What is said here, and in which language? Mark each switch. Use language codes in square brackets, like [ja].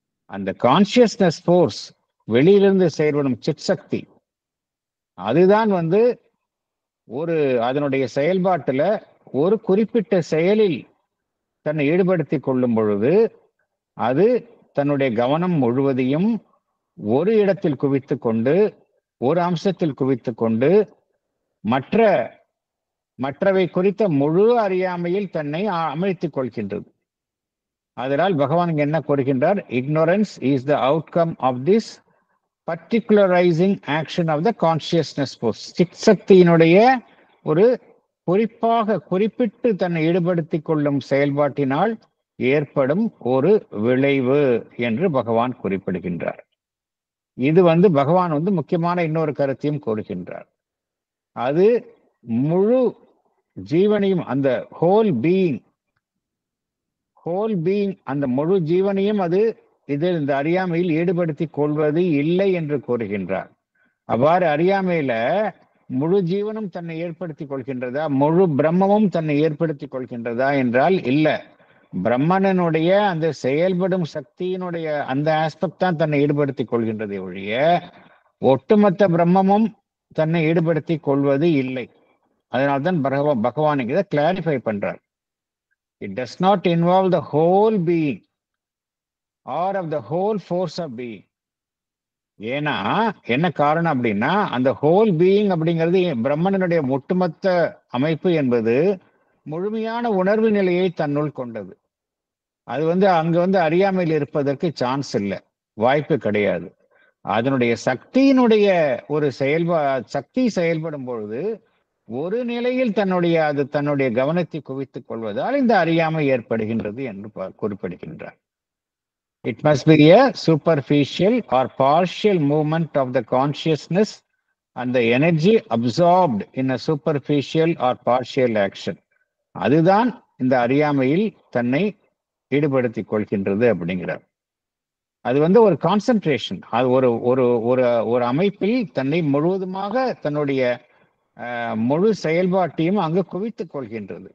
[ta] அந்த consciousness force, வெளியிலிருந்து செயல்படும் சித் சக்தி, அதுதான் அதனுடைய செயல்பாட்டுல ஒரு குறிப்பிட்ட செயலில் தன்னை ஈடுபடுத்தி கொள்ளும் பொழுது அது தன்னுடைய கவனம் முழுவதையும் ஒரு இடத்தில் குவித்து கொண்டு, ஒரு அம்சத்தில் குவித்து கொண்டு மற்றவை குறித்த முழு அறியாமையில் தன்னை அமிழ்த்திக் கொள்கின்றது. அதனால் பகவான் என்ன கூறுகின்றார்? [en] Ignorance is the outcome of this particularizing action of the consciousness force. [ta] Sid சக்தியினுடைய ஒரு குறிப்பிட்டு தன்னை ஈடுபடுத்திக் கொள்ளும் செயல்பாட்டினால் ஏற்படும் ஒரு விளைவு என்று பகவான் குறிப்பிடுகின்றார். இது பகவான் முக்கியமான இன்னொரு கருத்தையும் கூறுகின்றார். அது முழு ஜீவனையும், அந்த ஹோல் பீயிங், அந்த முழு ஜீவனையும் அது இந்த அறியாமையில் ஈடுபடுத்தி கொள்வது இல்லை என்று கூறுகின்றார். அவ்வாறு அறியாமையில முழு ஜீவனும் தன்னை ஏற்படுத்திக் கொள்கின்றதா, முழு பிரம்மமும் தன்னை ஏற்படுத்திக் கொள்கின்றதா என்றால் இல்ல. பிரம்மனுடைய அந்த செயல்படும் சக்தியினுடைய அந்த ஆஸ்பெக்ட் தான் தன்னை ஈடுபடுத்திக் கொள்கின்றதை ஒழிய ஒட்டுமொத்த பிரம்மமும் தன்னை ஈடுபடுத்தி கொள்வது இல்லை. அதனால்தான் பகவான் இதை கிளாரிஃபை பண்றார். [en] It does not involve the whole being or of the whole force of being. [ta] ஏன்னா என்ன காரணம் அப்படின்னா, அந்த ஹோல் பீயிங் அப்படிங்கிறது பிரம்மனுடைய ஒட்டுமொத்த அமைப்பு என்பது முழுமையான உணர்வு நிலையை தன்னுள் கொண்டது. அது அங்க அறியாமையில் இருப்பதற்கு சான்ஸ் இல்லை, வாய்ப்பு கிடையாது. அதனுடைய சக்தியினுடைய ஒரு சக்தி செயல்படும் பொழுது ஒரு நிலையில் தன்னுடைய கவனத்தை குவித்துக் கொள்வதால் இந்த அறியாமை ஏற்படுகின்றது என்று குறிப்பிடுகின்றார். [en] It must be a superficial or partial movement of the consciousness and the energy absorbed in a superficial or partial action. [ta] அதுதான் இந்த அறியாமையில் தன்னை ஈடுபடுத்திக் கொள்கின்றது அப்படிங்கிறார். அது ஒரு கான்சென்ட்ரேஷன், அது ஒரு அமைப்பில் தன்னை முழுவதுமாக தன்னுடைய முழு செயல்பாட்டையும் அங்கு குவித்துக் கொள்கின்றது.